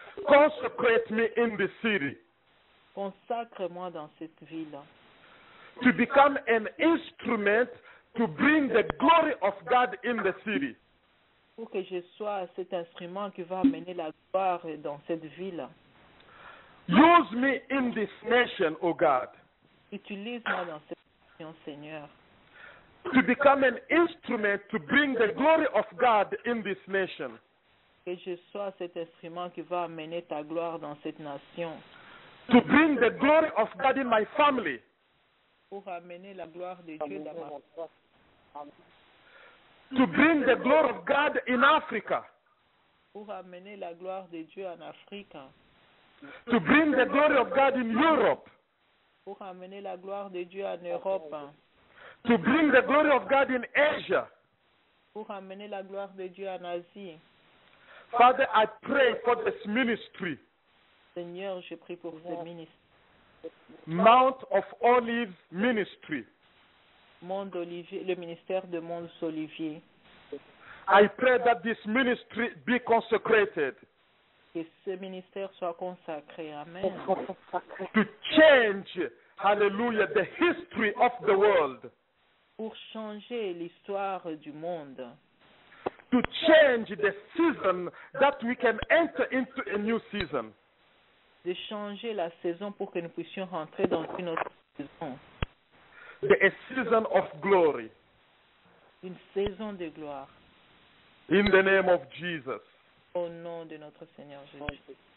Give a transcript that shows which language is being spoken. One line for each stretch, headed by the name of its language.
English: Consecrate me in the city
French: Consacre-moi dans cette ville
English: to become an instrument to bring the glory of God in the city.
French: pour que je sois cet instrument qui va amener la gloire dans cette ville.
English: Use me in this nation, O God,
French: Utilise-moi dans cette nation, Seigneur,
English: to become an instrument to bring the glory of God in this nation.
French: Que je sois cet instrument qui va amener ta gloire dans cette nation.
English: To bring the glory of God in my family.
French: Pour amener la gloire de Dieu dans ma famille.
English: To bring the glory of God in Africa.
French: Pour amener la gloire de Dieu en Afrique.
English: To bring the glory of God in Europe.
French: Pour amener la gloire de Dieu en Europe.
English: To bring the glory of God in Asia.
French: Pour amener la gloire de Dieu en Asie.
English: Father, I pray for this ministry.
French: Seigneur, je prie pour ce ministère.
English: Mount of Olives Ministry.
French: Monde Olivier, le ministère de Monts Olivier.
English: I pray that this ministry be consecrated.
French: Que ce ministère soit consacré.
English: Amen. To change, hallelujah, the history of the world.
French: Pour changer l'histoire du monde.
English: To change the season that we can enter into a new season.
French: De changer la saison pour que nous puissions rentrer dans une autre saison.
English: A season of glory.
French: Une saison de gloire.
English: In the name of Jesus.
French: Au nom de notre Seigneur Jésus.